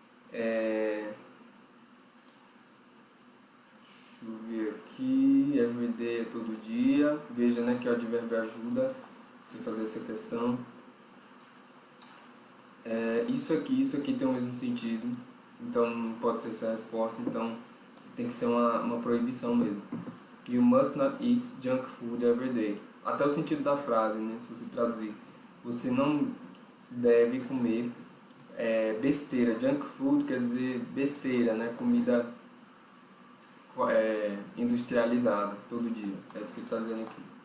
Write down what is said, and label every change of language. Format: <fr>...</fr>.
<pt>Deixa eu ver aqui, everyday é todo dia. Veja, né, que o advérbio ajuda você fazer essa questão. Isso aqui tem o mesmo sentido, então não pode ser essa a resposta, então tem que ser uma proibição mesmo.</pt> <en>You must not eat junk food every day.</en> <pt>Até o sentido da frase, né, se você traduzir. Você não deve comer besteira. Junk food quer dizer besteira, né, comida industrializada todo dia. É isso que ele está dizendo aqui.</pt>